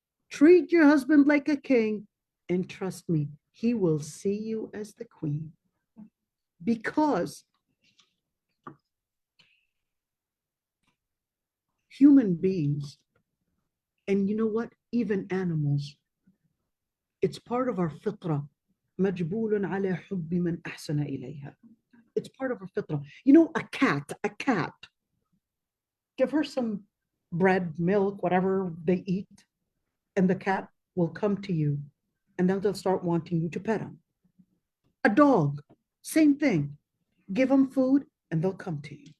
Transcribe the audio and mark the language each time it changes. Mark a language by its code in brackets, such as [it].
[en] Treat your husband like a king, and trust me, he will see you as the queen. Because human beings, and you know what, even animals, it's part of our fitrah. [ar] مجبول على حب من أحسن إليها. [en] It's part of our fitrah. You know, a cat, give her some bread, milk, whatever they eat, and the cat will come to you, and then they'll start wanting you to pet them. A dog, same thing. Give them food, and they'll come to you.